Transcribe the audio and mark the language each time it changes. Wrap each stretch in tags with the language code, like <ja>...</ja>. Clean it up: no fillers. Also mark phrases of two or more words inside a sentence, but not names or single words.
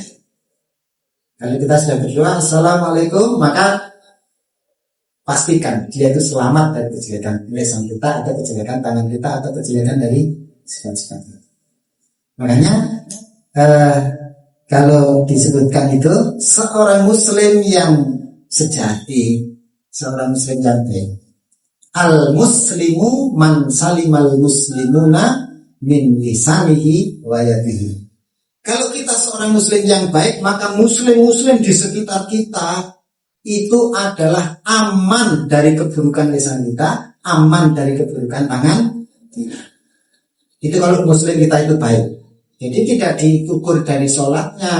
<id>Kalau kita sudah berdoa Assalamualaikum, maka pastikan dia itu selamat dari kejelekan lisan kita, atau kejelekan tangan kita, atau kejelekan dari sifat-sifat kita. Makanya kalau disebutkan itu seorang muslim yang sejati, seorang muslim yang baik.</id> <ar>المسلم من سلم المسلمون من لسانه ويده.</ar> <id>Kalau kita seorang muslim yang baik, maka muslim-muslim di sekitar kita itu adalah aman dari keburukan lisan kita, aman dari keburukan tangan kita. Itu kalau muslim kita itu baik. Jadi tidak diukur dari sholatnya.</id>